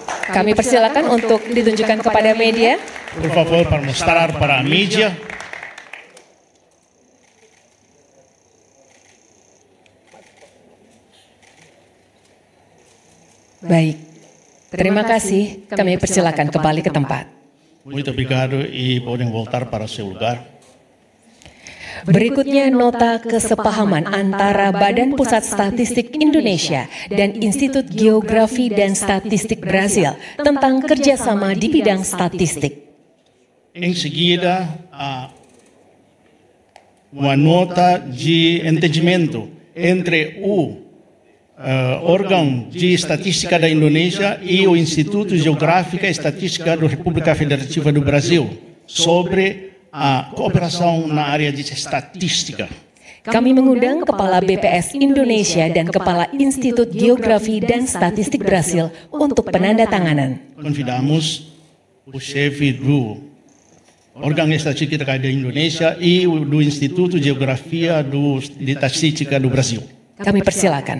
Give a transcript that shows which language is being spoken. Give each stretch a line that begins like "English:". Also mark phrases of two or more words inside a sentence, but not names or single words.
Indonesian: Kami persilakan untuk ditunjukkan kepada media.
Portuguese: Por favor, para mostrar para a mídia.
Indonesian: Baik, terima kasih. Kami persilakan kembali ke tempat.
Portuguese: Muito obrigado e podem voltar para seu lugar.
Indonesian: Berikutnya nota kesepahaman antara Badan Pusat Statistik Indonesia dan Institut Geografi dan Statistik Brasil tentang kerjasama di bidang statistik.
Portuguese: Em seguida, uma nota de entendimento entre o órgão de estatística da Indonésia e o Instituto Geográfico e Estatística da República Federativa do Brasil sobre a cooperação na área de estatística.
Indonesian: Kami mengundang Kepala BPS Indonesia dan Kepala Institut Geografi dan Statistik Brasil untuk penandatanganan.
Portuguese: Convidamos o chefe do órgão de estatística da Indonésia e do Instituto de Geografia de Estatística do Brasil.
Indonesian: Kami persilakan.